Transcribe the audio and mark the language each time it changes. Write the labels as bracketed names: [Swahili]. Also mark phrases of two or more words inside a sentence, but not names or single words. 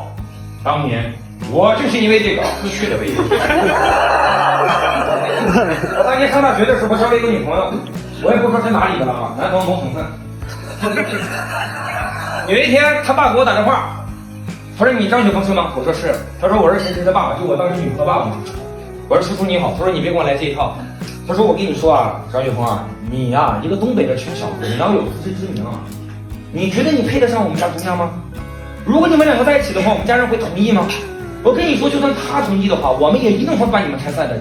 [Chinese] 當年我就是因為這個去了北京。我當年上大學的時候交了一個女朋友，我也不說是哪裡的了啊，南方某省份。有一天，他爸給我打電話。他說你張雪峰是嗎？我說是。他說我是誰誰的爸爸，就我當時女朋友爸爸嘛。我說叔叔你好。他說你別跟我來這一套。他說我跟你說啊，張雪峰啊，你呀、一個東北的窮小子，你要有自知之明啊。你覺得你配得上我們家姑娘嗎？如果你們兩個在一起的話，我們家人會同意嗎？我跟你說，就算他同意的話，我們也一定會把你們拆散的。